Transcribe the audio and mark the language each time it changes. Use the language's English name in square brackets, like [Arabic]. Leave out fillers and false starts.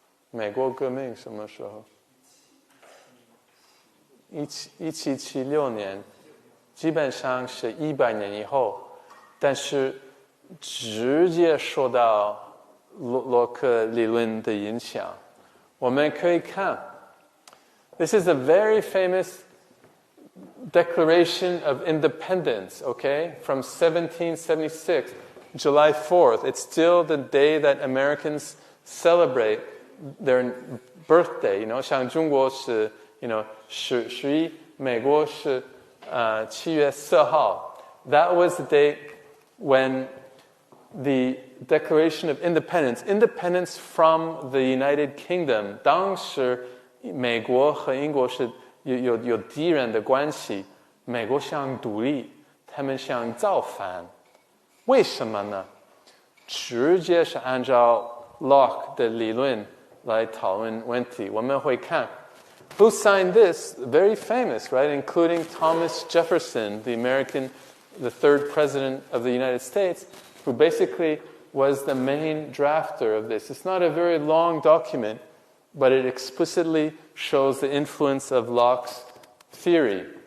[Chinese] 美国革命什么时候？1776年，基本上是100年以后，但是直接受到洛克理论的影响。我们可以看 [English] ，this is a very famous Declaration of Independence, okay, from 1776, July 4th. It's still the day that Americans celebrate their birthday. You know, [Chinese] 像中国是 11, 美国是7月4号. [English] That was the date when the Declaration of Independence from the United Kingdom. [Chinese] 当时美国和英国是有敌人的关系，美国想独立，他们想造反，为什么呢？直接是按照 Locke 的理论来讨论问题。我们会看 [English] who signed this, very famous, right? Including Thomas Jefferson, the third president of the United States, who basically was the main drafter of this. It's not a very long document, but it explicitly shows the influence of Locke's theory.